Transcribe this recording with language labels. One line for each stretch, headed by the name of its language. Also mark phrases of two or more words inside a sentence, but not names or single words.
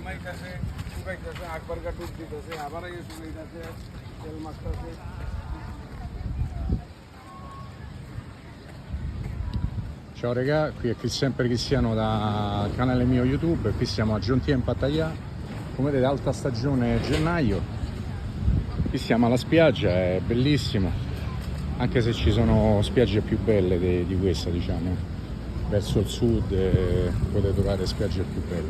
Bangla: শুকাইতেছে শুকাইতেছে একবার গা ডুব দিতেছে আবার আগে শুকাইতেছে তেল মারতেছে।
Italian: Ciao raga, qui è sempre Cristiano dal canale mio YouTube, qui siamo a Giuntia in Pattaya, come vedete alta stagione gennaio, qui siamo alla spiaggia, è bellissimo, anche se ci sono spiagge più belle di questa, diciamo, verso il sud potete trovare spiagge più belle.